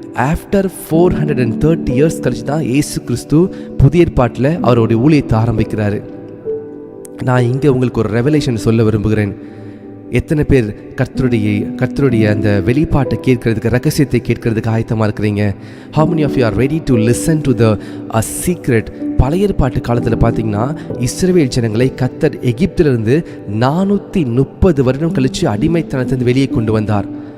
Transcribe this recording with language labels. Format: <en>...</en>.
<en>after 430 years</en> <ta>கழிச்சு தான் இயேசு கிறிஸ்து புதிய ஏற்பாட்டில் அவருடைய ஊழியத்தை ஆரம்பிக்கிறாரு. நான் இங்கே உங்களுக்கு ஒரு ரெவலேஷன் சொல்ல விரும்புகிறேன். எத்தனை பேர் கர்த்தருடைய அந்த வெளிப்பாட்டை கேட்கறதுக்கு, ரகசியத்தை கேட்கறதுக்கு ஆயத்தமாக இருக்கிறீங்க?</ta> <en>How many of you are ready to listen to a secret?</en> <ta>பழைய ஏற்பாட்டு காலத்தில் பார்த்தீங்கன்னா இஸ்ரவேல் ஜனங்களை கர்த்தர் எகிப்திலிருந்து 430 வருடம் கழித்து அடிமைத்தனத்திலிருந்து வெளியே கொண்டு வந்தார்.</ta>